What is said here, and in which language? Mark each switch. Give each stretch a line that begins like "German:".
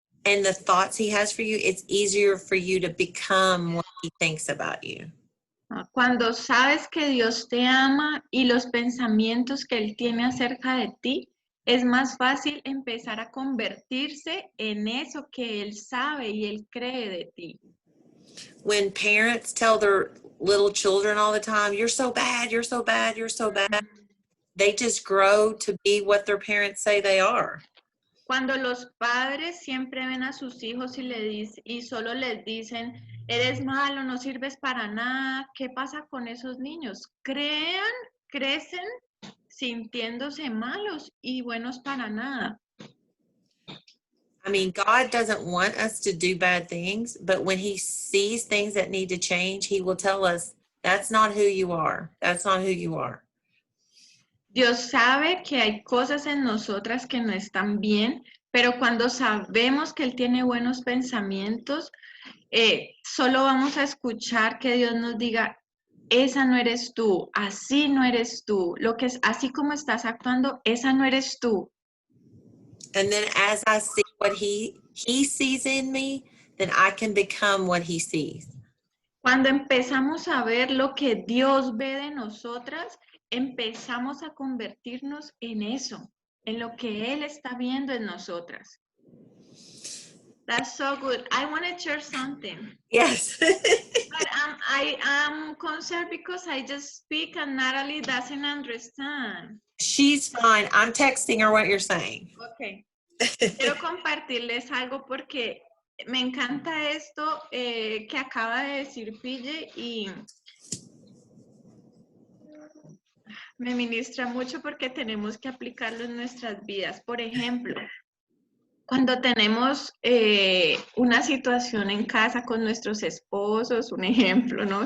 English: And the thoughts he has for you, it's easier for you to become what he thinks about you.
Spanish: cuando sabes que Dios te ama y los pensamientos que Él tiene acerca de ti, es más fácil empezar a convertirse en eso que Él sabe y Él cree de ti.
English: When parents tell their little children all the time, you're so bad, you're so bad, you're so bad, they just grow to be what their parents say they are.
Spanish: Cuando los padres siempre ven a sus hijos y solo les dicen, eres malo, no sirves para nada, ¿qué pasa con esos niños? Crecen sintiéndose malos y buenos para nada.
English: I mean, God doesn't want us to do bad things, but when he sees things that need to change, he will tell us, that's not who you are. That's not who you are.
Spanish: Dios sabe que hay cosas en nosotras que no están bien, pero cuando sabemos que Él tiene buenos pensamientos, solo vamos a escuchar que Dios nos diga, esa no eres tú, así no eres tú, lo que es así como estás actuando, esa no eres tú.
English: And then as I see what he sees in me, then I can become what he sees.
Spanish: Cuando empezamos a ver lo que Dios ve de nosotras, empezamos a convertirnos en eso, en lo que Él está viendo en nosotras.
English: That's so good. I want to share something. Yes. But I am concerned because I just speak and Natalie doesn't understand. She's fine. I'm texting her what you're saying. Okay.
Spanish: Quiero compartirles algo porque me encanta esto que acaba de decir Pille y me ministra mucho porque tenemos que aplicarlo en nuestras vidas. Por ejemplo, cuando tenemos una situación en casa con nuestros esposos, un ejemplo, ¿no?